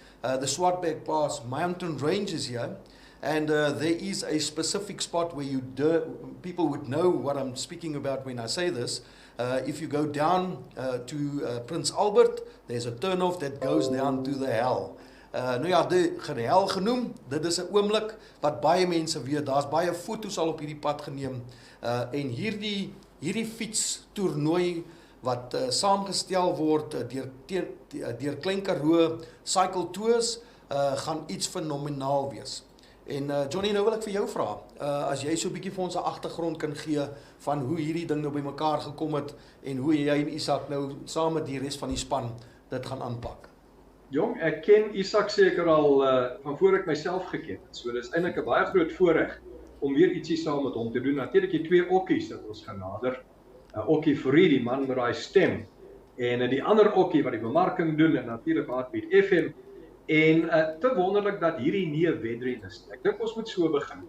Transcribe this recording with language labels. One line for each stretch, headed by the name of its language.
English: The Swartberg Pass mountain range is here. And there is a specific spot where people would know what I'm speaking about when I say this. If you go down to Prince Albert, there's a turnoff that goes down to the hell.
Afrikaans: Die hel genoem, dit is 'n oomblik wat baie mense weet. Daar's baie foto's al op hierdie pad geneem. En hierdie fiets toernooi wat saamgestel word deur Klein Karoo Cycle Tours gaan iets fenomenaal wees. En Johnny, nou wil ek vir jou vra, as jy so 'n bietjie vir ons 'n agtergrond kan gee van hoe hierdie ding nou bymekaar gekom het en hoe jy en Izak nou saam met die res van die span dit gaan aanpak. Jong, ek ken Izak seker al van voor ek myself geken het. So dis eintlik 'n baie groot voorreg om weer ietsie saam met hom te doen. Natuurlik die twee okkies dat ons gaan nader. Okkie vir die man met daai stem en die ander okkie wat die bemarking doen en natuurlik Heartbeat FM. En te wonderlik dat hierdie nie 'n wedren is nie. Ek dink ons moet so begin.